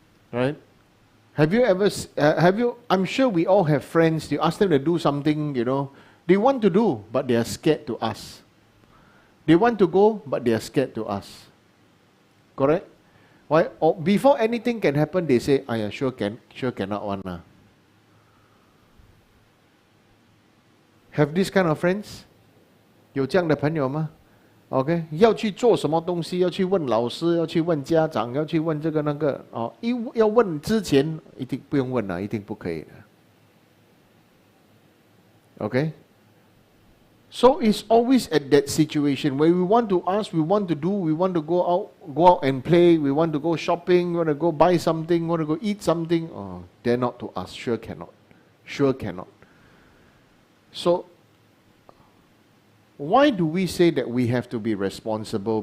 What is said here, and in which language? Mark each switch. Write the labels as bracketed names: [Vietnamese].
[English] Right? Have you ever, I'm sure we all have friends, you ask them to do something, they want to do, but they are scared to ask. They want to go, but they are scared to ask. Correct? Why? Or before anything can happen, they say, sure cannot one. Have this kind of friends? [Chinese] 有这样的朋友吗？ OK， 要去做什么东西，要去问老师，要去问家长，要去问这个那个要问之前一定不用问了，一定不可以的。OK， [English] So it's always at that situation where we want to ask, we want to do, we want to go out and play, we want to go shopping, we want to go buy something, we want to go eat something. Oh, dare not to ask, sure cannot. Sure cannot. So, why do we say that we have to be responsible?